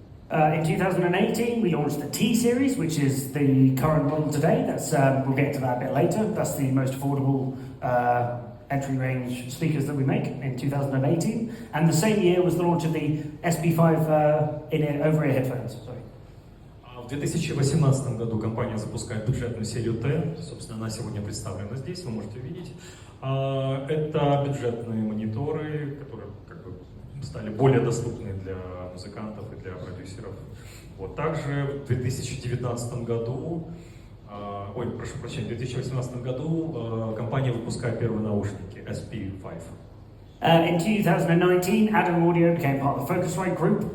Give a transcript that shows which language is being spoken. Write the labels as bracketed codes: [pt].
[en] In 2018, we launched the T series, which is the current model today. We'll get to that a bit later. That's the most affordable entry range speakers that we make in 2018. And the same year was the launch of the SP5 over-ear headphones. Sorry. [ru] В 2018 году компания запускает бюджетную серию T, собственно, она сегодня представлена здесь, вы можете увидеть. Это бюджетные мониторы, которые стали более доступны для музыкантов и для продюсеров. Вот. Также в 2019 году, в 2018 году компания выпускает первые наушники SP5. [en] In 2019, Adam Audio became part of the Focusrite group.